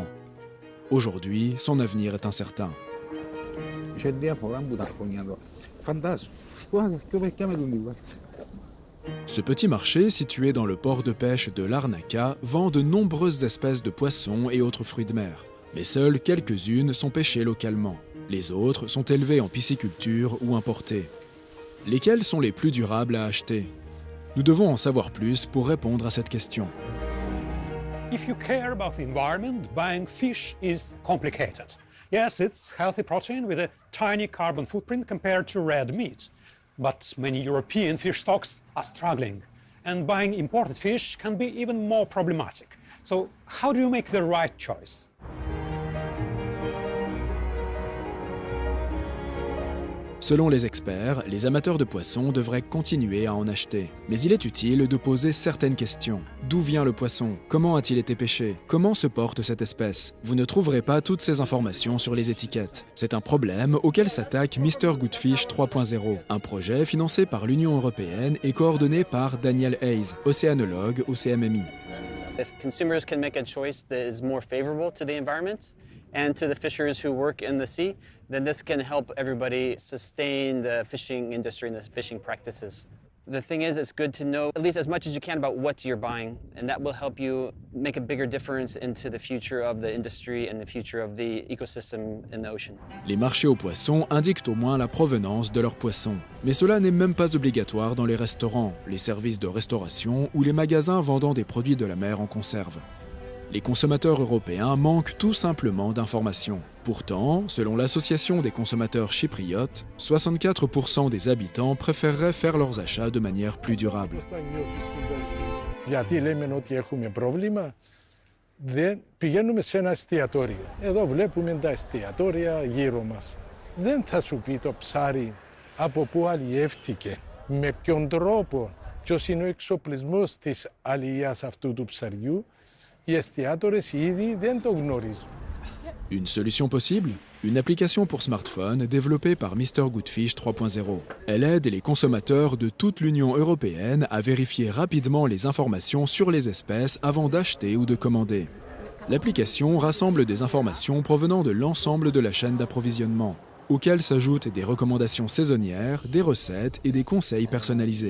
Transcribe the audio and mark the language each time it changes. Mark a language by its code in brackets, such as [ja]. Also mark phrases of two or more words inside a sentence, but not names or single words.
[fr] Aujourd'hui, son avenir est incertain. Ce petit marché, situé dans le port de pêche de Larnaca, vend de nombreuses espèces de poissons et autres fruits de mer. Mais seules quelques-unes sont pêchées localement. Les autres sont élevées en pisciculture ou importées. Lesquelles sont les plus durables à acheter? Nous devons en savoir plus pour répondre à cette question. [en] If you care about the environment, buying fish is complicated. Yes, it's healthy protein with a tiny carbon footprint compared to red meat. But many European fish stocks are struggling, and buying imported fish can be even more problematic. So how do you make the right choice? [fr] Selon les experts, les amateurs de poissons devraient continuer à en acheter. Mais il est utile de poser certaines questions. D'où vient le poisson? Comment a-t-il été pêché? Comment se porte cette espèce? Vous ne trouverez pas toutes ces informations sur les étiquettes. C'est un problème auquel s'attaque Mr. Goodfish 3.0, un projet financé par l'Union européenne et coordonné par Daniel Hayes, océanologue au CMMI. [en] If consumers can make a choice that is more favorable to the environment and to the fishers who work in the sea, then this can help everybody sustain the fishing industry and the fishing practices. The thing is, it's good to know at least as much as you can about what you're buying, and that will help you make a bigger difference into the future of the industry and the future of the ecosystem in the ocean. [fr] Les marchés aux poissons indiquent au moins la provenance de leurs poissons. Mais cela n'est même pas obligatoire dans les restaurants, les services de restauration ou les magasins vendant des produits de la mer en conserve. Les consommateurs européens manquent tout simplement d'informations. Pourtant, selon l'Association des consommateurs chypriotes, 64% des habitants préféreraient faire leurs achats de manière plus durable. [el] Γιατί λέμε ότι έχουμε πρόβλημα? Δεν πηγαίνουμε σε ένα εστιατόριο. Εδώ βλέπουμε τα εστιατόρια γύρω μας. Δεν θα σου πει το ψάρι από πού αλλιεύτηκε, με ποιον τρόπο, ποιος είναι ο εξοπλισμός της αλληλείας αυτού του ψαριού. Οι εστιατόρες ήδη δεν το γνωρίζουν. [fr] Une solution possible? Une application pour smartphone développée par Mr. Goodfish 3.0. Elle aide les consommateurs de toute l'Union européenne à vérifier rapidement les informations sur les espèces avant d'acheter ou de commander. L'application rassemble des informations provenant de l'ensemble de la chaîne d'approvisionnement, auxquelles s'ajoutent des recommandations saisonnières, des recettes et des conseils personnalisés.